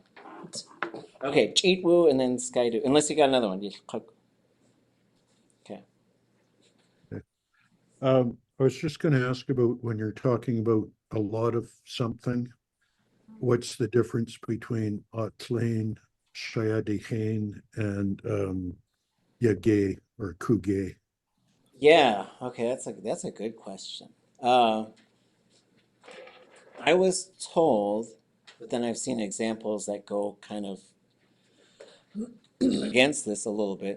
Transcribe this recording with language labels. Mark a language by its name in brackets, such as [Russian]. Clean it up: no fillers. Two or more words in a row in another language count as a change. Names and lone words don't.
[English] Okay, Cheat Woo and then Skydo. Unless you got another one. Okay. I was just going to ask about when you're talking about a lot of something, what's the difference between ʼatlain, Héen, and yagé or kugé? Yeah. Okay. That's a good question. I was told, but then I've seen examples that go kind of against this a little bit.